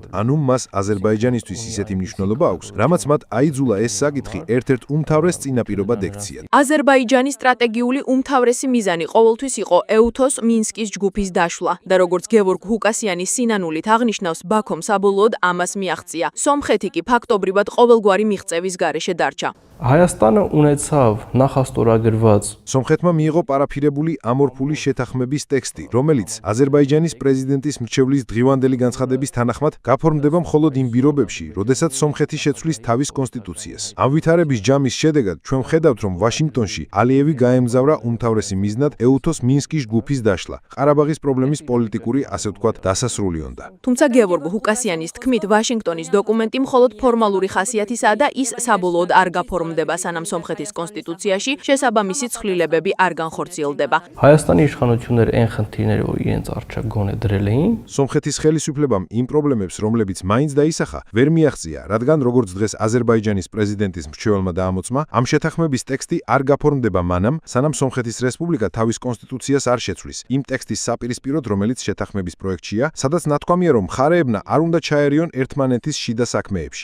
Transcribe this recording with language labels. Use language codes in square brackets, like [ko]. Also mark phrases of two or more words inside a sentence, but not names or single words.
[ka] ანუ მას აზერბაიჯანისთვის ისეთი მნიშვნელობა აქვს, რამაც მათ აიძულა ეს საკითხი ერთ-ერთ უმთავრეს წინაპირობად ექციათ. აზერბაიჯანის სტრატეგიული უმთავრესი მიზანი ყოველთვის იყო ეუთოს მინსკის ჯგუფის დაშლა და როგორც გევორგ ჰუკასიანის სინანულით აღნიშნავს, ბაქომ საბოლოოდ ამას მიაღწია. სომხეთი კი ფაქტობრივად ყოველგვარი მიღწევის გარეშე დარჩა. [hy] Հայաստանը ունեցավ նախաստորագրված [ka] სომხეთმა მიიღო პარაფირებული ამორფული შეთანხმების ტექსტი, რომელიც აზერბაიჯანის პრეზიდენტის მრჩევლის დღევანდელი განცხადების თანახმად გაფორმდება მხოლოდ იმ პირობებში, როდესაც სომხეთი შეცვლის თავის კონსტიტუციას. ამ ვითარების ჯამის შედეგად ჩვენ ვხედავთ, რომ ვაშინგტონში ალიევი გაემგზავრა უმთავრესი მიზნად ეუთოს მინსკის ჯგუფის დაშლა. ყარაბაღის პრობლემის პოლიტიკური, ასე ვთქვათ, დასასრულიონდა. თუმცა გევორგ ჰუკასიანის თქმით, ვაშინგტონის დოკუმენტი მხოლოდ ფორმალური ხასიათისაა და ის საბოლოოდ არ გაფორმდა. გაფორმდება, სანამ სომხეთის კონსტიტუციაში შესაბამისი ცვლილებები არ განხორციელდება. [hy] Հայաստանի իշխանությունները այն խնդիրները, որ իրենց առջև գոնե դրել էին, [ka] სომხეთის ხელისუფლებამ იმ პრობლემებს, რომლებიც მაინც დაისახა, ვერ მიაღწია, რადგან როგორც დღეს აზერბაიჯანის პრეზიდენტის მრჩეველმა დაამოწმა, ამ შეთანხმების ტექსტი არ გაფორმდება მანამ, სანამ სომხეთის რესპუბლიკა თავის კონსტიტუციას არ შეცვლის. იმ ტექსტის საპირისპიროდ, რომელიც შეთანხმების პროექტშია, სადაც ნათქვამია, რომ მხარეებმა არ უნდა ჩაერიონ ერთმანეთის შიდა საქმეებში.